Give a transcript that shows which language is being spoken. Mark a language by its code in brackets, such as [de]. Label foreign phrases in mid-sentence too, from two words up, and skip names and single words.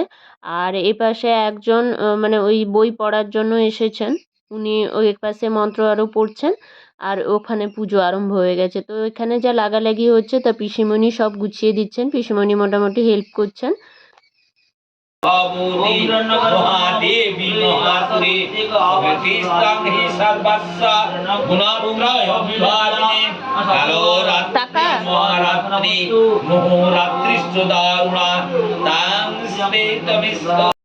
[bn] আর এপাশে একজন ওই বই পড়ার জন্য এসেছেন, উনি ওই পাশে মন্ত্র আরও পড়ছেন। আর ওখানে পুজো আরম্ভ হয়ে গেছে। তো এখানে যা লাগালাগি হচ্ছে তা পিসিমণি সব গুছিয়ে দিচ্ছেন, পিসিমণি মোটামুটি হেল্প করছেন। [sa] भवति महादेवी महासुरे कृष्णं हि सर्वस्य गुणत्रय विभागिने कालो रात्रि महारात्रि मुहुरात्रिश्च दारुणा तां श्वेतविश्व